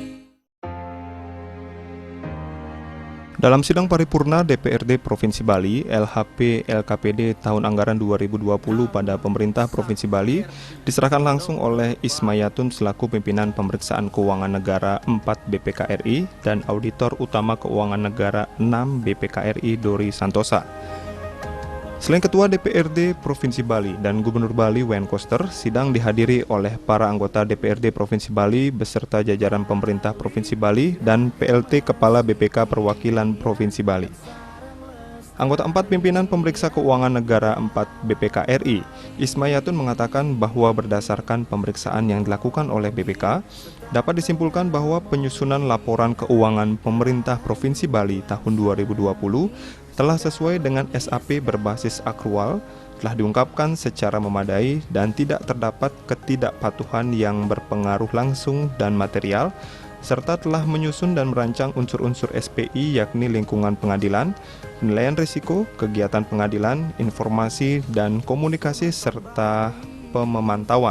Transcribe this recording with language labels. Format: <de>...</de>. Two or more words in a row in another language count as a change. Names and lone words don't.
<id>Dalam sidang paripurna DPRD Provinsi Bali, LHP LKPD tahun anggaran 2020 pada pemerintah Provinsi Bali diserahkan langsung oleh Ismayatun selaku pimpinan pemeriksaan keuangan negara 4 BPK RI dan auditor utama keuangan negara 6 BPK RI Dori Santosa. Selain Ketua DPRD Provinsi Bali dan Gubernur Bali Wayne Koster, sidang dihadiri oleh para anggota DPRD Provinsi Bali beserta jajaran pemerintah Provinsi Bali dan PLT Kepala BPK Perwakilan Provinsi Bali. Anggota 4 pimpinan pemeriksa keuangan negara 4 BPK RI, Ismayatun mengatakan bahwa berdasarkan pemeriksaan yang dilakukan oleh BPK, dapat disimpulkan bahwa penyusunan laporan keuangan pemerintah Provinsi Bali tahun 2020 telah sesuai dengan SAP berbasis akrual, telah diungkapkan secara memadai dan tidak terdapat ketidakpatuhan yang berpengaruh langsung dan material, serta telah menyusun dan merancang unsur-unsur SPI yakni lingkungan pengadilan, penilaian risiko, kegiatan pengadilan, informasi dan komunikasi, serta pemantauan.</id>